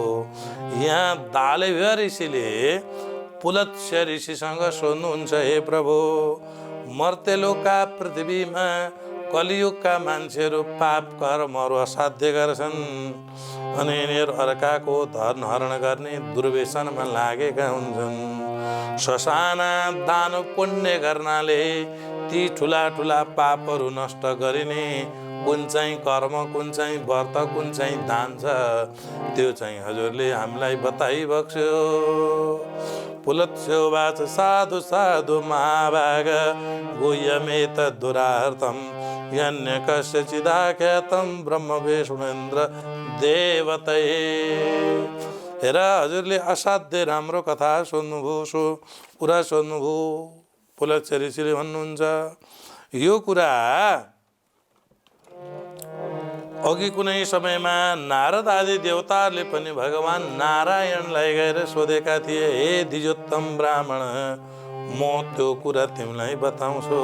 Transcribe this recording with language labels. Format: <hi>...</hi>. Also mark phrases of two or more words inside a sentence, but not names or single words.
<ne>यहाँ दालभ्य ऋषिले पुलत्स्य ऋषिसँग सोध्नुहुन्छ, हे प्रभु, मर्त्यलोकका पृथ्वीमा कलियुगका मान्छेहरू पाप कर्महरू असाध्य गर्छन् अनि यिनीहरू अर्काको धन हरण गर्ने दुर्व्यसनमा लागेका हुन्छन्। ससाना दान पुण्य गर्नाले ती ठुला ठुला पापहरू नष्ट गरिने कुन चाहिँ कर्म, कुन चाहिँ व्रत, कुन चाहिँ दान छ त्यो चाहिँ हजुरले हामीलाई बताइबक्स्यो।</ne> <sa>पुलत्स्योवाच साधु साधु महाभाग गुह्यमेत दुरार्थम यन्य कस्यचिदाख्यातं ब्रह्म विष्णुन्द्र देवतये।</sa> <ne>हेर हजुरले असाध्य राम्रो कथा सोध्नुभयो, सो कुरा सोध्नुभयो। पुलत्स्य ऋषिले भन्नुहुन्छ, यो कुरा अघि कुनै समयमा नारद आदि देवताहरूले पनि भगवान नारायणलाई गएर सोधेका थिए, हे द्विजोत्तम ब्राह्मण, म त्यो कुरा तिमीलाई बताउँछु।</ne>